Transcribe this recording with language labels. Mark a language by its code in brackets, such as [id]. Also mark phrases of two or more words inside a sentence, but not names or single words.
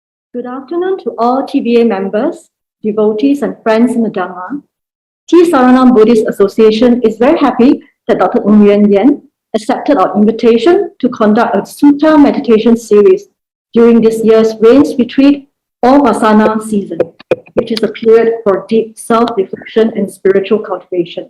[en] Good afternoon to all TBA members, devotees, and friends in the Dhamma. Ti-Sarana Buddhist Association is very happy that Dr. Yuen Yen accepted our invitation to conduct a Sutta meditation series during this year's Rains Retreat or Vassāvāsa season, which is a period for deep self-reflection and spiritual cultivation.